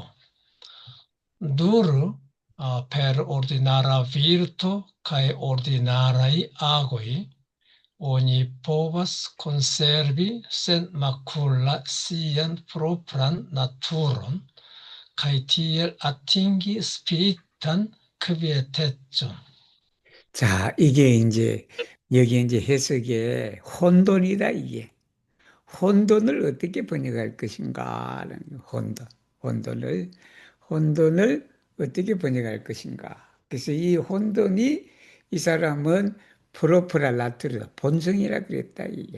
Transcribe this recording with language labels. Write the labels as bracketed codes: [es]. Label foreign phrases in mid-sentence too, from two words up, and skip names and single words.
[eo] Duru per ordinara virto kaj ordinaraj agoj oni povas konservi sen makula sian propran naturon kaj tiel atingi spiritan kvietecon. [ko] 자, 이게 이제, 여기 이제 해석에 혼돈이다, 이게. 혼돈을 어떻게 번역할 것인가? 라는 거, 혼돈을 어떻게 번역할 것인가? 그래서 이 혼돈이 이 사람은 프로프랄라트르, 본성이라 그랬다, 이게.